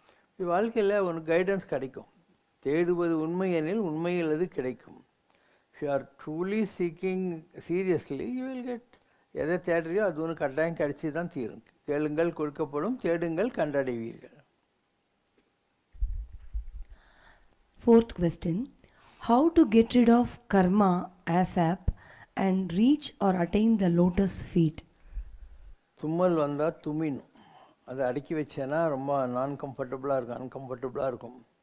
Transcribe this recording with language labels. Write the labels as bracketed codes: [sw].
[ta] இப்படி வாழ்க்கையில் உனக்கு கைடன்ஸ் கிடைக்கும். தேடுவது உண்மை எனில் உண்மையில் அது கிடைக்கும். [en] If you are truly seeking seriously you will get. [ta] எதை தேடுறியோ அது ஒன்று கட்டாயம் கிடைச்சி தான் தீரும். கேளுங்கள் கொடுக்கப்படும், தேடுங்கள் கண்டடைவீர்கள். [en] Fourth question. How to get rid of karma ASAP and reach or attain the lotus feet? [ta] தும்மல் வந்தால் தும்மினும், அதை அடக்கி வச்சேன்னா ரொம்ப அன்கம்ஃபர்டபுளாக இருக்கும்.